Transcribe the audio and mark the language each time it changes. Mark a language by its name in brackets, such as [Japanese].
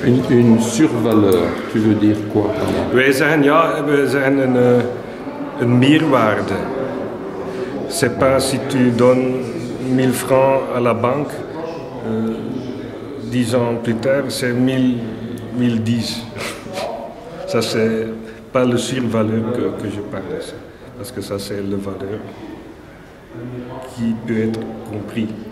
[French] Une survaleur, tu veux dire quoi? [Dutch] Wij zeggen een meerwaarde. [French] C'est pas si tu donnes 1000 francs à la banque, 10 ans plus tard, c'est 1010. Ça, c'est pas le survaleur que je parle, parce que ça, c'est la valeur qui peut être compris.